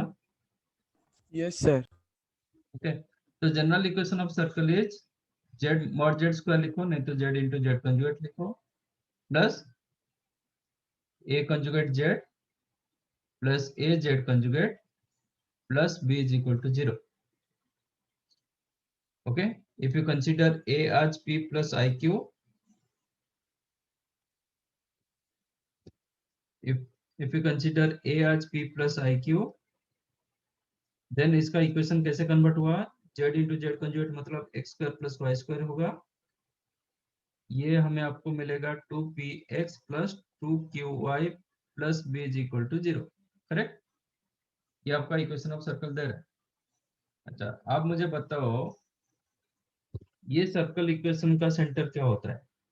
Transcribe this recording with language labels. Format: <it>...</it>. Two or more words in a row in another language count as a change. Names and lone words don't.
<en>yes sir. okay, तो general equation of circle is z mod z square</en> <hi>लिखो, नहीं तो</hi> <en>z into z conjugate लिखो, plus a conjugate z plus a z conjugate plus b is equal to 0. Okay, if you consider A as P plus IQ, if you consider A as P plus IQ, then</en> <hi>इसका इक्वेशन कैसे कन्वर्ट हुआ?</hi> <en>Z into Z कंजुगेट मतलब x square plus y square होगा.</en> <hi>ये हमें आपको मिलेगा</hi> <en>2px plus 2qy plus b is equal to 0. correct?</en> <hi>ये आपका</hi> <en>equation of circle</en> <hi>दे रहा है. अच्छा, आप मुझे बताओ ये</hi> <en>circle equation</en> <hi>का सेंटर क्या होता है?</hi>